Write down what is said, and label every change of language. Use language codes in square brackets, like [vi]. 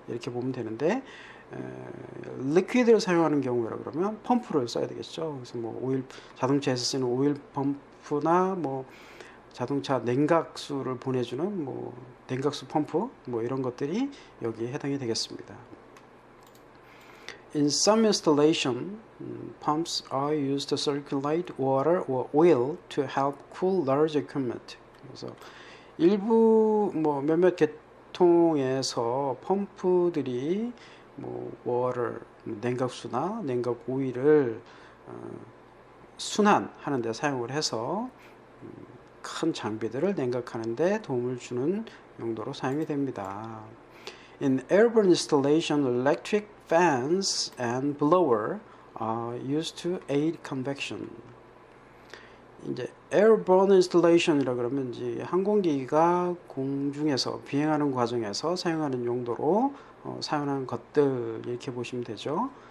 [ko] 이렇게 보면 되는데, 리퀴드를 사용하는 경우라 그러면 펌프를 써야 되겠죠. 그래서 뭐 자동차에서 쓰는 오일 펌프나 뭐 자동차 냉각수를 보내주는 뭐 냉각수 펌프 뭐 이런 것들이 여기에 해당이 되겠습니다. [en] In some installation, pumps are used to circulate water or oil to help cool large equipment. [ko] 그래서 일부 뭐 몇몇 계통에서 펌프들이 뭐 water, 냉각수나 냉각 오일을 순환하는 데 사용을 해서 큰 장비들을 냉각하는 데 도움을 주는 용도로 사용이 됩니다. [en] In airborne installation, electric fans and blower are used to aid convection. [ko] 이제 airborne installation이라 그러면 이제 항공기가 공중에서 비행하는 과정에서 사용하는 용도로 사용하는 것들 이렇게 보시면 되죠.